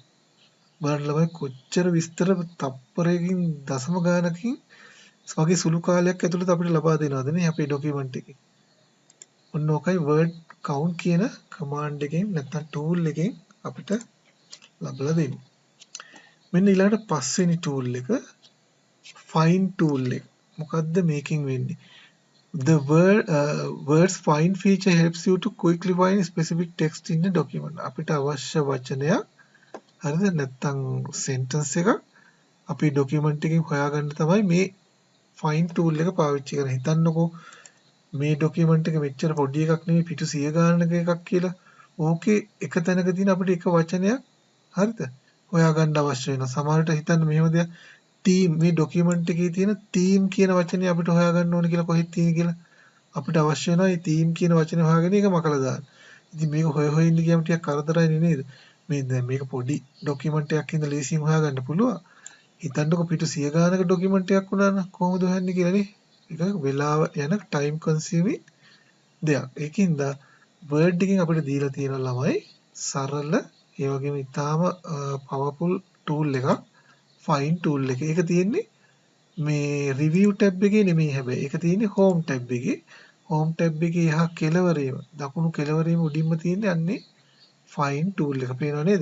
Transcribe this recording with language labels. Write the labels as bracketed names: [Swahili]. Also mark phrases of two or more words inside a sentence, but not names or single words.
[Sinhala] බලන්න ළමයි කොච්චර විස්තර තප්පරයකින් දශම ගානකින් වගේ සුළු කාලයක් ඇතුළත අපිට ලබා දෙනවද නේ අපේ ડોකියුමන්ට් එකේ. ඔන්න ඔකයි [English] word count [Sinhala] කියන command එකෙන් නැත්නම් tool එකෙන් අපිට ලබලා දෙන්නේ. මෙන්න ඊළඟට පස්වෙනි tool එක [English] find tool [Sinhala] එක. මොකද්ද මේකෙන් වෙන්නේ? [English] The words find feature helps you to quickly find specific text in a document. [Sinhala] අපිට අවශ්‍ය වචනයක් හරිද? නැත්තම් sentence එකක් අපි document එකකින් හොයාගන්න තමයි මේ [English] find tool [Sinhala] එක පාවිච්චි කරන්නේ. හිතන්නකෝ මේ document එක මෙච්චර පොඩි එකක් නෙමෙයි පිටු 100 ගානක එකක් කියලා. ඕකේ එක තැනක තියෙන අපිට එක වචනයක් හරිද? හොයාගන්න අවශ්‍ය වෙනවා. සමහරවිට හිතන්න මෙහෙම දෙයක් team මේ document එකේ තියෙන team කියන වචනේ අපිට හොයාගන්න ඕනේ කියලා කොහෙද තියෙන්නේ කියලා අපිට අවශ්‍ය වෙනවා මේ team කියන වචනේ හොයාගෙන ඒක මකලා දාන්න. ඉතින් මේක හොය හොය ඉන්න ගියාම ටිකක් කරදරයි නේද? මේ දැන් මේක පොඩි document එකක් ඉඳලා ලේසියෙන් හොයාගන්න පුළුවන්. හිතන්නකො පිටු 100 ගානක document එකක් වුණා නම් කොහොමද හොයන්නේ කියලා නේ? ඒක වෙලාව යන [English] time consuming [Sinhala] දෙයක්. ඒකින්ද Word එකකින් අපිට දීලා තියෙන ළමයි සරල ඒ වගේම ඉතාම [English] powerful tool [Sinhala] එකක් [English] find tool [Sinhala] එක. ඒක තියෙන්නේ මේ [English] review tab [Sinhala] එකේ නෙමෙයි හැබැයි. ඒක තියෙන්නේ [English] home tab [Sinhala] එකේ. [English] home tab [Sinhala] එකේ එහා කෙළවරේම දකුණු කෙළවරේම උඩින්ම තියෙන්නේ අන්නේ [English] find tool [Sinhala] එක. පේනව නේද?